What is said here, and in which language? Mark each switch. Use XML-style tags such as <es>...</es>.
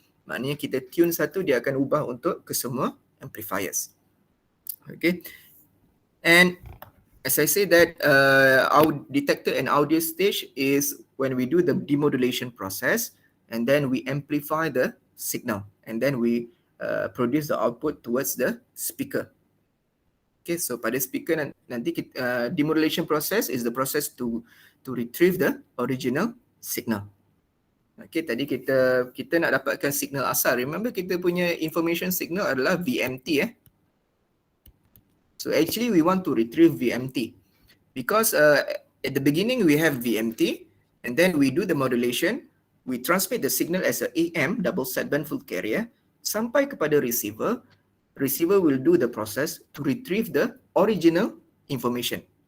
<ms>Maknanya kita tune satu, dia akan ubah untuk kesemua amplifiers.</ms> <en>Okay, and as I say that our detector and audio stage is when we do the demodulation process, and then we amplify the signal, and then we produce the output towards the speaker. Okay, so</en> <ms>pada speaker nanti</ms> <en>demodulation process is the process to retrieve the original signal.</en> <ms>Okay, tadi kita nak dapatkan signal asal. Remember kita punya information signal adalah VMT.</ms> <en>So actually we want to retrieve VMT because at the beginning we have VMT, and then we do the modulation. We transmit the signal as a AM double sideband full carrier</en> <ms>sampai kepada</ms> <en>receiver. Receiver will do the process to retrieve the original information.</en>